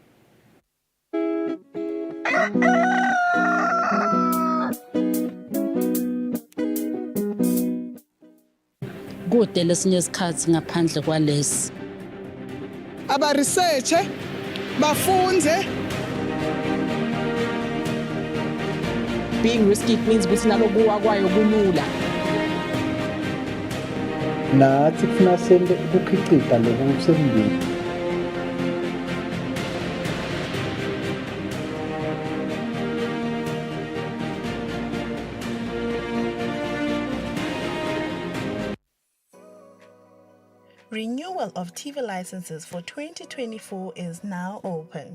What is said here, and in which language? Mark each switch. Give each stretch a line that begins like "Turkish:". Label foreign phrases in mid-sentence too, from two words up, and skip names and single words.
Swati: Kude lesinye isikhathi ngaphandle kwalesi aba research bafunze.
English: Being risky means
Swati: ukuthi nalokuwa kwayo kulula. nathi kufuna sente ukukhicita lokusemndeni.
English: Renewal of TV licenses for 2024 is now open.